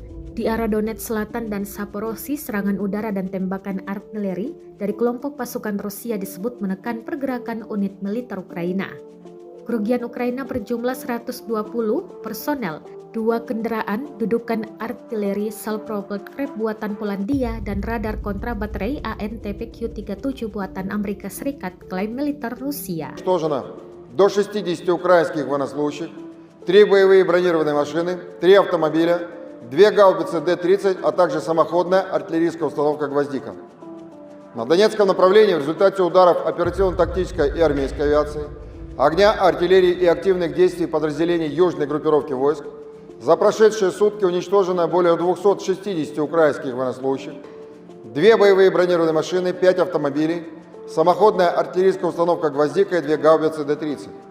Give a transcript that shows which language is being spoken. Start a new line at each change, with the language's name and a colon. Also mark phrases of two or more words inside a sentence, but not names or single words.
Indonesian: Di arah Donetsk Selatan dan Zaporozhye, serangan udara dan tembakan artileri dari kelompok pasukan Rusia disebut menekan pergerakan unit militer Ukraina. Kerugian Ukraina berjumlah 120 personel, 2 kendaraan, dudukan artileri self-propelled Krep buatan Polandia, dan radar kontra baterai ANTPQ-37 buatan Amerika Serikat, klaim militer Rusia.
Russian: Уничтожено до 60 украинских военнослужащих, 3 боевые бронированные машины, 3 автомобиля, 2 гаубицы Д-30, а также самоходная артиллерийская установка «Гвоздика». На Донецком направлении в результате ударов оперативно-тактической и армейской авиации, огня артиллерии и активных действий подразделений южной группировки войск за прошедшие сутки уничтожено более 260 украинских военнослужащих, 2 боевые бронированные машины, 5 автомобилей, самоходная артиллерийская установка «Гвоздика» и 2 гаубицы Д-30.